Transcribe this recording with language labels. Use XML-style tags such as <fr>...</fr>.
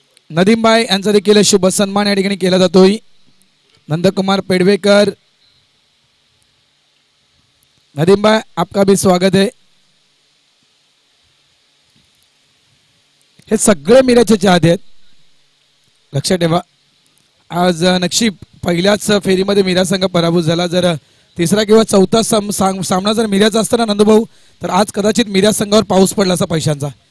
<mr>नदीमबाई यांचा देखील शुभ सन्मान या ठिकाणी केला जातोय.</mr> <hi>नंदकुमार पेडवेकर, नदीमबाई आपका भी स्वागत है.</hi> <mr>हे सगळे मीराचे चाहते आहेत, लक्षात ठेवा. आज नक्षीब पहिल्याच फेरीमध्ये मीरा संघ पराभूत झाला. जर तिसरा किंवा चौथा सामना जर मीराचा असताना नंदभाऊ, तर आज कदाचित मीरा संघावर पाऊस पडला असा पैशांचा.</mr>